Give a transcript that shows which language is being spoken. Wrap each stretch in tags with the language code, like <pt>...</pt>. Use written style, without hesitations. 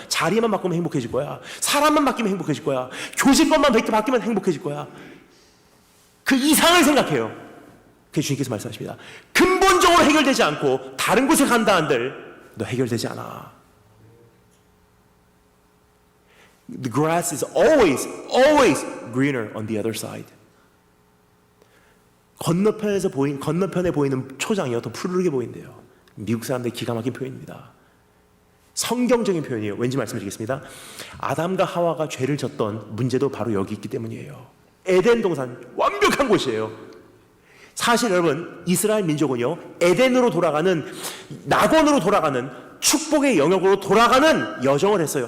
<ko>자리만 바꾸면 행복해질 거야. 사람만 바뀌면 행복해질 거야. 교직권만 바뀌면 행복해질 거야. 그 이상을 생각해요. 그게 주님께서 말씀하십니다. 근본적으로 해결되지 않고 다른 곳에 간다 한들 너 해결되지 않아.</ko> <en>The grass is always greener on the other side.</en> <ko>건너편에 보이는 초장이요 더 푸르게 보인대요. 미국 사람들의 기가 막힌 표현입니다. 성경적인 표현이에요. 왠지 말씀드리겠습니다. 아담과 하와가 죄를 졌던 문제도 바로 여기 있기 때문이에요. 에덴 동산 완벽한 곳이에요. 사실 여러분, 이스라엘 민족은요 에덴으로 돌아가는, 낙원으로 돌아가는 축복의 영역으로 돌아가는 여정을 했어요.</ko>